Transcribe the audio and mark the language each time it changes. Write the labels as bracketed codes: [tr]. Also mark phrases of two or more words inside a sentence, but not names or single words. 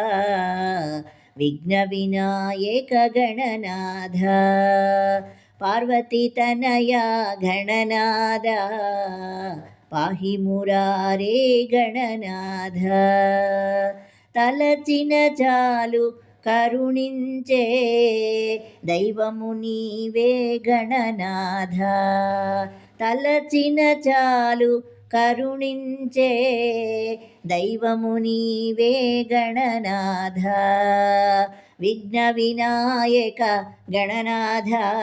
[sa] विघ्नविनायक गणनाथ पार्वतीतनया गणनाथ पाहि मुरारे गणनाथ [te] తలచిన చాలు కరుణించే దైవము నీవే గణనాథ తలచిన చాలు కరుణించే దైవము నీవే గణనాథ విఘ్న వినాయక గణనాథ